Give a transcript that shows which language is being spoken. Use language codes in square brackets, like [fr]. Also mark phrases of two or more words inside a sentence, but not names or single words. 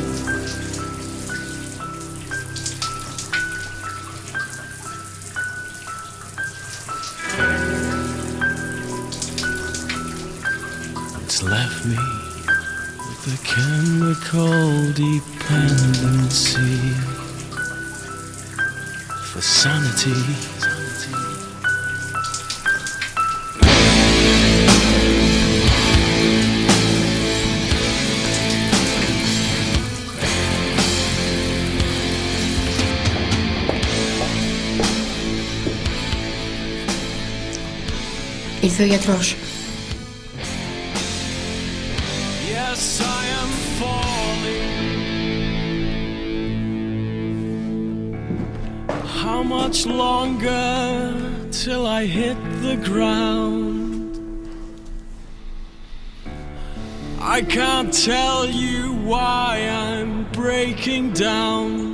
[en] It's left me with a chemical dependency for sanity. [el] Ήρθε ο γιατρός. [en] Yes, I am falling. How much longer till I hit the ground? I can't tell you why I'm breaking down.